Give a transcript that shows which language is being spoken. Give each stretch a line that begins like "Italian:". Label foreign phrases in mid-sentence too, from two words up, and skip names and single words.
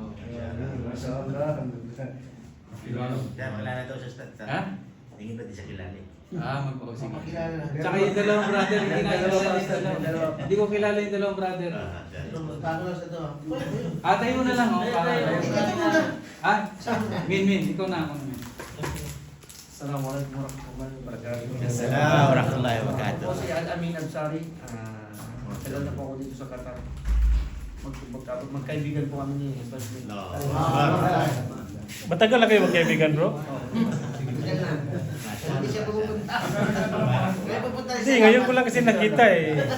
Filipino: Kaya wala na daw sa stat. Ha? Tingin ba di siya kilala eh? Sige. Tsaka yung dalawang brother, hindi na kilala yung dalawa. Hindi ko kilala yung dalawang brother. Atay mo na lang, oh. Min, ikaw na ako naman.
Arabic: السلام عليكم ورحمة الله وبركاته. السلام عليكم ورحمة الله وبركاته.
Filipino: Ako si Al-Amin Absari. Tagal na po ako dito sa Qatar. Magkaibigan po kami ni Basmin. Matagal na kayo magkaibigan, bro? Hindi siya pupunta. Hindi, ngayon ko lang kasi nakita eh.